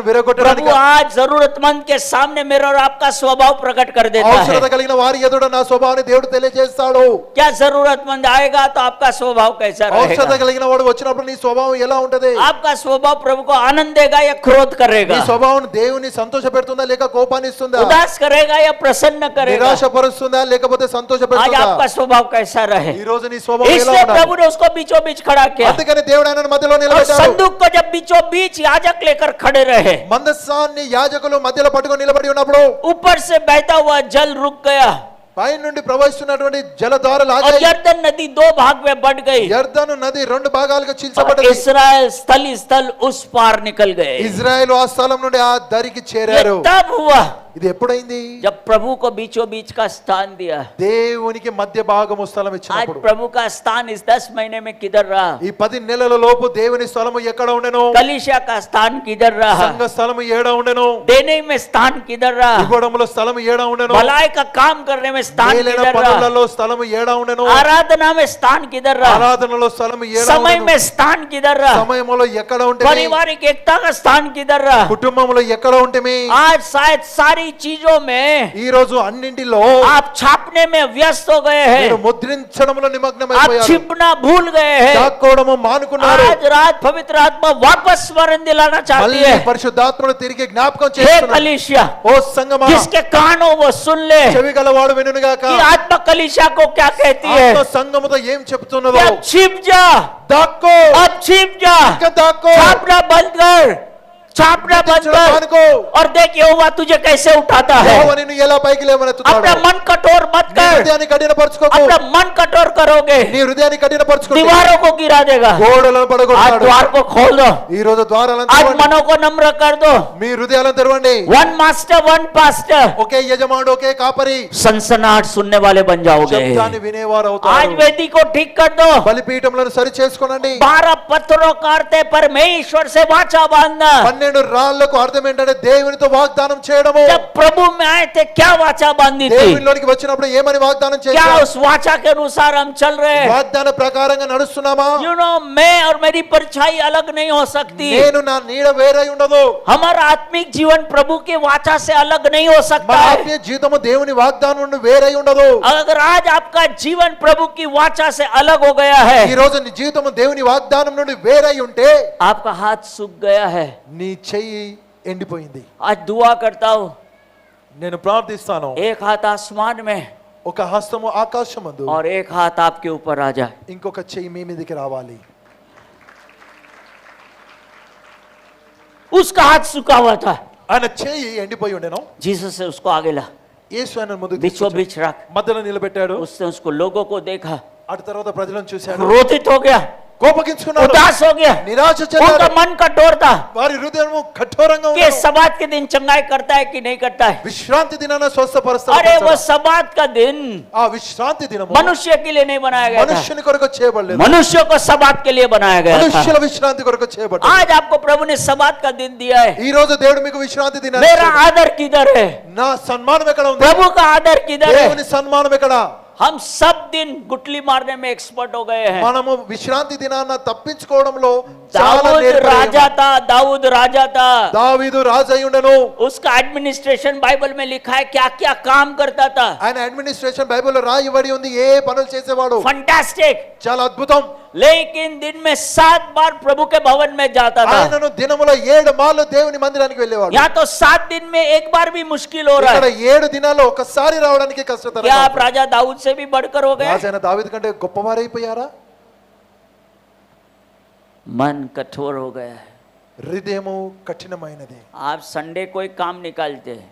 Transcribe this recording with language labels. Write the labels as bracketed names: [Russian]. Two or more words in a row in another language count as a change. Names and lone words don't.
[Hindi] प्रभु [Telugu] విరగొట్టడానికా, [Hindi] आज जरूरतमंद के सामने मेरा और आपका स्वभाव प्रकट कर देता [Telugu] అవసరత [Hindi] है। [Telugu] కలిగిన వారి ఎదుట నా స్వభావాన్ని దేవుడు తెలియజేస్తాడు. [Hindi] क्या जरूरतमंद आएगा तो आपका स्वभाव कैसा [Telugu] అవసరత [Hindi] रहेगा? [Telugu] కలిగిన వాడు వచ్చినప్పుడు నీ స్వభావం ఎలా ఉంటది? [Hindi] आपका स्वभाव प्रभु को आनंद देगा या क्रोध [Telugu] నీ [Hindi] करेगा? [Telugu] స్వభావం దేవుని సంతోష పెడుతుందా లేక కోపాన్ని ఇస్తుందా? [Hindi] उदास करेगा या प्रसन्न करेगा? [Telugu] నిరాశపరుస్తుందా లేకపోతే సంతోష [Hindi] आज [Telugu] పెడుతుందా? [Hindi] आपका स्वभाव कैसा रहे? [Telugu] ఈ రోజు నీ స్వభావం ఎలా [Hindi] इसलिए [Telugu] ఉండాలి? [Hindi] प्रभु ने उसको बीचों बीच खड़ा किया, [Telugu] అందుకని దేవుడు ఆయనను మధ్యలో [Hindi] और [Telugu] నిలబెట్టాడు. [Hindi] संदूक को जब बीचों बीच याजक लेकर खड़े रहे, [Telugu] మందసాన్ని యాజకులు మధ్యలో పట్టుకొని నిలబడి ఉన్నప్పుడు [Hindi] ऊपर से बहता हुआ जल रुक गया, [Telugu] పై నుండి ప్రవహిస్తున్నటువంటి జలధారలు [Hindi] और [Telugu] ఆగాయి. [Hindi] यरदन नदी 2 भाग में बंट गई, [Telugu] యర్దను నది 2 భాగాలుగా [Hindi] और [Telugu] చీల్చబడ్డది. [Hindi] इस्राएल स्थल ही स्थल उस पार निकल गए। [Telugu] ఇజ్రాయెల్ ఆ స్థలం నుండి ఆ దరికి [Hindi] ये [Telugu] చేరారు. [Hindi] तब हुआ [Telugu] ఇది ఎప్పుడైంది? [Hindi] जब प्रभु को बीचों बीच का स्थान दिया। [Telugu] దేవునికి మధ్య భాగము స్థలం [Hindi] आज [Telugu] ఇచ్చినప్పుడు. [Hindi] प्रभु का स्थान इस 10 महीने में किधर रहा? [Telugu] ఈ 10 నెలల లోపు దేవుని స్థలము ఎక్కడ ఉండెను? [Hindi] कलीसिया का स्थान किधर रहा? [Telugu] సంఘ స్థలము ఏడ ఉండెను? [Hindi] देने में स्थान किधर रहा? [Telugu] ఇవ్వడంలో స్థలము ఏడ ఉండెను? [Hindi] भलाई का काम करने में स्थान [Telugu] మేలైన [Hindi] किधर रहा? [Telugu] పనులలో స్థలము ఏడ ఉండెను? [Hindi] आराधना में स्थान किधर रहा? [Telugu] ఆరాధనలో స్థలము ఏడ [Hindi] समय [Telugu] ఉండెను? [Hindi] में स्थान किधर रहा? [Telugu] సమయములో ఎక్కడ ఉంటేమి? [Hindi] पारिवारिक एकता का स्थान किधर रहा? [Telugu] కుటుంబంలో ఎక్కడ ఉంటేమి? [Hindi] आज शायद सारी चीजों में [Telugu] ఈ రోజు అన్నింటిలో [Hindi] आप छापने में व्यस्त हो गए [Telugu] మీరు [Hindi] हैं, [Telugu] ముద్రించడంలో [Hindi] आप [Telugu] నిమగ్నమైపోయారు. [Hindi] छिपना भूल गए हैं। [Telugu] దాక్కోవడము మానుకున్నారు. [Hindi] आज रात पवित्र आत्मा वापस स्मरण दिलाना चाहती [Telugu] మళ్ళీ [Hindi] है। [Telugu] పరిశుద్ధాత్మను తిరిగి జ్ఞాపకం [Hindi] हे [Telugu] చేస్తున్నారు. [Hindi] कलीसिया, [Telugu] ఓ సంగమా, [Hindi] जिसके कानों वो सुन ले [Telugu] చెవి గలవాడు వినుగాక. [Hindi] कि आत्मा कलीसिया को क्या कहती है। [Telugu] ఆత్మ సంగముతో ఏం చెప్తున్నదో. [Hindi] अब छिप जा, [Telugu] దాక్కో, [Hindi] अब छिप जा, [Telugu] ఇంకా దాక్కో, [Hindi] छापना बंद कर, छापना बंद [Telugu] ముద్రించడం [Hindi] कर, [Telugu] మానుకో. [Hindi] और देख यहोवा तुझे कैसे उठाता है। [Telugu] యెహోవా నిన్ను ఎలా పైకి లేవనెత్తుతాడు. [Hindi] अपना मन कठोर मत [Telugu] నీ [Hindi] कर, [Telugu] హృదయాన్ని కఠినపరచుకోకు. [Hindi] अपना मन कठोर करोगे [Telugu] నీ హృదయాన్ని కఠినపరచుకుంటే [Hindi] दीवारों को गिरा देगा। [Telugu] గోడలను [Hindi] आज [Telugu] పడగొడతాడు. [Hindi] द्वार को खोल दो, [Telugu] ఈ రోజు ద్వారాలను [Hindi] आज [Telugu] తెరవండి. [Hindi] मनों को नम्र कर दो। [Telugu] మీ హృదయాలను తెరవండి. [English] one master one pastor, [Telugu] ఒకే యజమానుడు ఒకే కాపరి. [Hindi] सनसनाट सुनने वाले बन जाओगे। [Telugu] శబ్దాన్ని వినేవారు [Hindi] आज [Telugu] అవుతారు. [Hindi] वेदी को ठीक कर दो, [Telugu] బలిపీఠములను సరి చేసుకోనండి. [Hindi] 12 पत्थरों काटते परमेश्वर से वाचा बांधना। [Telugu] 12 రాళ్లకు అర్థం ఏంటంటే దేవునితో వాగ్దానం చేయడము. [Hindi] जब प्रभु में आए थे क्या वाचा बांधी थी? [Telugu] దేవునిలోనికి వచ్చినప్పుడు ఏమని వాగ్దానం [Hindi] क्या [Telugu] చేశాం? [Hindi] उस वाचा के अनुसार हम चल रहे हैं? [Telugu] వాగ్దాన ప్రకారంగా నడుస్తున్నామా? [English] you know, [Hindi] मैं और मेरी परछाई अलग नहीं हो सकती। [Telugu] నేను నా నీడ వేరై ఉండదు. [Hindi] हमारा आत्मिक जीवन प्रभु के वाचा से अलग नहीं हो सकता [Telugu] మన [Hindi] है। [Telugu] ఆత్మీయ జీవితము దేవుని వాగ్దానం నుండి వేరై ఉండదు. [Hindi] अगर आज आपका जीवन प्रभु की वाचा से अलग हो गया [Telugu] ఈ [Hindi] है, [Telugu] రోజు నీ జీవితము దేవుని వాగ్దానం నుండి వేరై ఉంటే [Hindi] आपका हाथ सूख गया है, [Telugu] నీ చెయ్యి ఎండిపోయింది. [Hindi] आज दुआ करता हूं, [Telugu] నేను ప్రార్థిస్తాను, [Hindi] एक हाथ आसमान में [Telugu] ఒక హస్తము ఆకాశమందు [Hindi] और एक हाथ आपके ऊपर आ जाए। [Telugu] ఇంకొక చెయ్యి మీ మీదకి రావాలి. [Hindi] उसका हाथ सूखा हुआ था, [Telugu] ఆయన చెయ్యి ఎండిపోయి ఉండెను. [Hindi] जीसस से उसको आगे ला, [Telugu] యేసు ఆయన ముందుకు [Hindi] बीचों [Telugu] తీసుకొచ్చాడు. [Hindi] बीच रख। [Telugu] మధ్యలో నిలబెట్టాడు. [Hindi] उसने उसको लोगों को देखा, [Telugu] అటు తర్వాత ప్రజలను చూశాడు. [Hindi] क्रोधित हो गया, [Telugu] కోపగించుకున్నారు, [Hindi] उदास हो गया, [Telugu] నిరాశ [Hindi] उनका [Telugu] చెందారు, [Hindi] मन कठोर था [Telugu] వారి హృదయము కఠోరంగా [Hindi] कि [Telugu] ఉంది. [Hindi] सबात के दिन चंगाई करता है कि नहीं करता है. [Telugu] విశ్రాంతి దినాన స్వస్థపరుస్తాడు. [Hindi] अरे वो सबात का दिन [Telugu] ఆ విశ్రాంతి దినము [Hindi] मनुष्य के लिए नहीं बनाया गया था, [Telugu] మనుష్యుని కొరకు చేయబడలేదు, [Hindi] मनुष्यों को सबात के लिए बनाया गया था. [Telugu] మనుష్యుల విశ్రాంతి కొరకు చేయబడ్డాడు. [Hindi] आज आपको प्रभु ने सबात का दिन दिया है. [Telugu] ఈ రోజు దేవుడు మీకు విశ్రాంతి దినాన్ని [Hindi] मेरा [Telugu] ఇచ్చాడు. [Hindi] आदर किधर है? [Telugu] నా సన్మానం ఎక్కడ ఉంది? [Hindi] प्रभु का आदर किधर है? [Telugu] దేవుని సన్మానం ఎక్కడ? [Hindi] हम सब दिन गुटली मारने में एक्सपर्ट हो गए हैं. [Telugu] మనము విశ్రాంతి దినాన తప్పించుకోవడంలో చాలా [Hindi] दाऊद [Telugu] నేర్పరి [Hindi] राजा [Telugu] అయ్యాము. [Hindi] था, दाऊद राजा था. [Telugu] దావీదు రాజు అయి ఉండెను. [Hindi] उसका एडमिनिस्ट्रेशन बाइबल में लिखा है क्या क्या काम करता था. [Telugu] ఆయన అడ్మినిస్ట్రేషన్ బైబిల్లో రాయబడి ఉంది, ఏ పనులు చేసేవాడు. [Hindi] फंटास्टिक. [Telugu] చాలా అద్భుతం. [Hindi] लेकिन दिन में 7 बार प्रभु के भवन में जाता था. [Telugu] ఆయనను దినములో 7 మార్లు దేవుని మందిరానికి వెళ్ళేవాడు. [Hindi] यहाँ तो 7 दिन में एक बार भी मुश्किल हो रहा [Telugu] ఇక్కడ [Hindi] है. [Telugu] 7 దినాల్లో ఒకసారి రావడానికి [Hindi] क्या [Telugu] కష్టతరంగా [Hindi] आप [Telugu] ఉంది. [Hindi] राजा दाऊद से भी बढ़कर हो गए? [Telugu] రాజైన దావీదు కంటే గొప్పవారైపోయారా? [Hindi] मन कठोर हो गया है. [Telugu] హృదయము కఠినమైనది. [Hindi] आप संडे कोई काम निकालते हैं,